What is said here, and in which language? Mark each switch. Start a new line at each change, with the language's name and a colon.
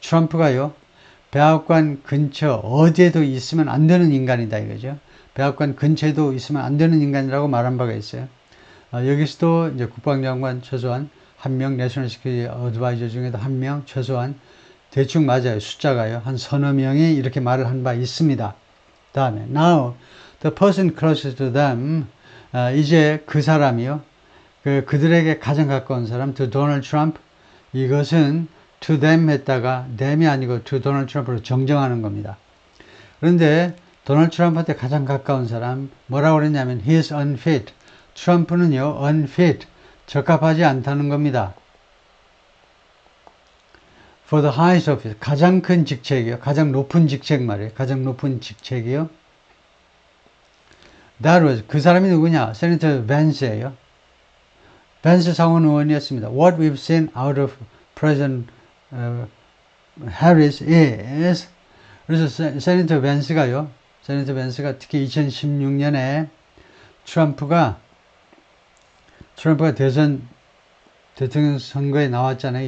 Korean: 트럼프가요 백악관 근처 어디에도 있으면 안 되는 인간이다 이거죠. 백악관 근처에도 있으면 안 되는 인간이라고 말한 바가 있어요. 여기서도 이제 국방장관 최소한 한 명, 내셔널 시큐리티 어드바이저 중에도 한 명 최소한 대충 맞아요. 숫자가요. 한 서너 명이 이렇게 말을 한 바 있습니다. 다음에
English: Now the person closest to them
Korean: 이제 그 사람이요. 그들에게 가장 가까운 사람 to Donald Trump 이것은 to them 했다가 them이 아니고 to Donald Trump으로 정정하는 겁니다. 그런데 도널드 트럼프한테 가장 가까운 사람 뭐라고 그랬냐면
English: he is unfit.
Korean: 트럼프는요 unfit 적합하지 않다는 겁니다.
English: For the highest office
Korean: 가장 큰 직책이요. 가장 높은 직책 말이에요. 가장 높은 직책이요.
English: That was
Korean: 그 사람이 누구냐? 세니터 벤스예요. 벤스 상원 의원이었습니다.
English: What we've seen out of President Harris is
Korean: 그래서 세니터 벤스가 특히 2016년에 트럼프가 대통령 선거에 나왔잖아요.